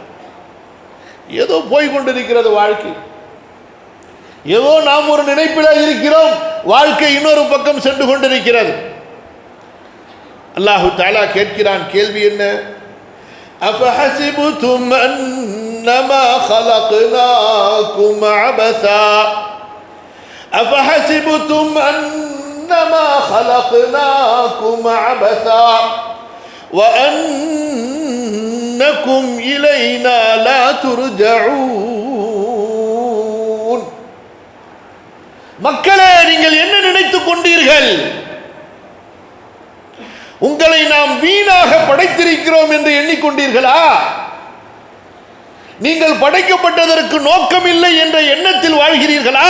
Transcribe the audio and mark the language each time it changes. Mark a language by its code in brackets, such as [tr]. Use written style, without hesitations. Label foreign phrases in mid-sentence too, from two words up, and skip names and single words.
[ta] ஏதோ போய்கொண்டிருக்கிறது வாழ்க்கை, ஏதோ நாம் ஒரு நினைப்பில் இருக்கிறோம், வாழ்க்கை இன்னொரு பக்கம் சென்று கொண்டிருக்கிறது. அல்லாஹு தஆலா கேட்கிறான். கேள்வி என்ன? [ar] أفحسبتم أنما خلقناكم عبثا أفحسبتم أنما خلقناكم عبثا وأنكم إلينا لا ترجعون. [ta] மக்களே, நீங்கள் என்ன நினைத்துக் கொண்டீர்கள்? உங்களை நாம் வீணாக படைத்திருக்கிறோம் என்று எண்ணிக்கொண்டீர்களா? நீங்கள் படைக்கப்பட்டதற்கு நோக்கம் இல்லை என்ற எண்ணத்தில் வாழ்கிறீர்களா?